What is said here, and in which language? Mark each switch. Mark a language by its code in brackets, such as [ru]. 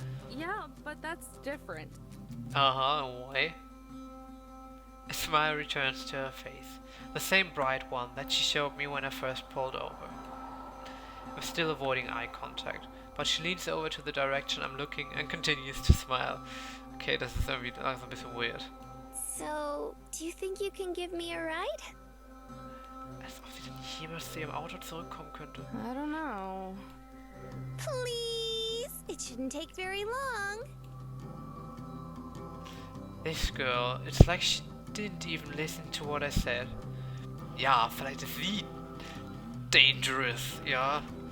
[en] Yeah, but that's different. Why? A smile returns to her face, the same bright one that she showed me when I first pulled over. I'm still avoiding eye contact, but she leans over to the direction I'm looking and continues to smile. [de] Okay, das ist irgendwie langsam ein bisschen weird. [en] So, do you think you can give me a ride? [de] Als ob sie denn jemals zu ihrem Auto zurückkommen könnte. [en] I don't know. Please! It shouldn't take very long. This girl, it's like she didn't even listen to what I said. [de] Ja, vielleicht ist sie dangerous, ja.